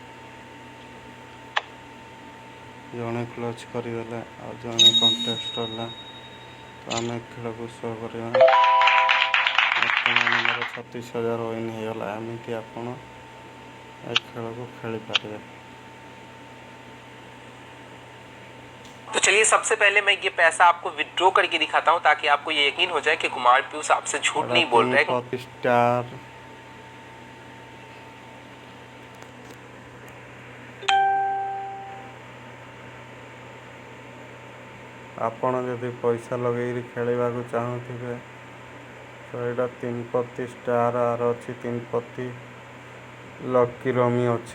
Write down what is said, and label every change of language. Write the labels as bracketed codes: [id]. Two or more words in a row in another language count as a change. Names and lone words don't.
[or] ଜଣେ କ୍ଲୋଜ୍ କରିଦେଲେ ଆଉ ଜଣେ କଣ୍ଟେଷ୍ଟ ହେଲା। ତ ଆମେ ଖେଳକୁ ଶୋ କରିବା। ବର୍ତ୍ତମାନ ମୋର 36,000 ୱିନ୍ ହେଇଗଲା। ଏମିତି ଆପଣ ଏ ଖେଳକୁ ଖେଳିପାରିବେ। [hi] तो चलिए सबसे पहले मैं ये पैसा आपको विड्रॉ करके दिखाता हूँ ताकि आपको ये यकीन हो जाए कि कुमार पीयूष आपसे झूठ नहीं बोल रहे। [or] 3 स्टार ଆପଣ ଯଦି ପଇସା ଲଗେଇକି ଖେଳିବାକୁ ଚାହୁଁଥିବେ ତ ଏଇଟା 3 ଷ୍ଟାର ଆର ଅଛି 3 ଲକି ରମି ଅଛି।